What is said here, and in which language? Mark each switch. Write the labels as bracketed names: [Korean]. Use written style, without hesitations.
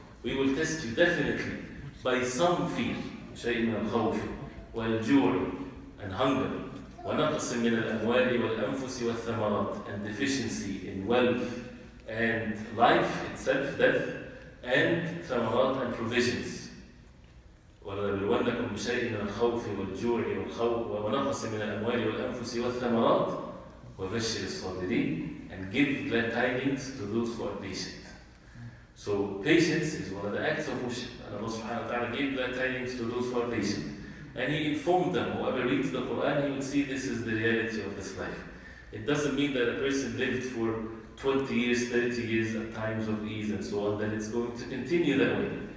[English] We will test you definitely by some fear, [Arabic] شيء من الخوف والجوع [English] and hunger, [Arabic] ونقص من الأموال والأنفس والثمرات, [English] and deficiency in wealth and life itself, death, and ثمرات and provisions. [Arabic] ولنبلونكم بشيء من الخوف والجوع ونقص من الأموال والأنفس والثمرات وبشر الصابرين, [English] and give glad tidings to those who are patient. So patience is one of the acts of worship, and Allah subhanahu wa ta'ala gave glad tidings to those who are patient. And He informed them, whoever reads the Quran, he would see this is the reality of this life. It doesn't mean that a person lived for 20 years, 30 years at times of ease and so on, that it's going to continue that way.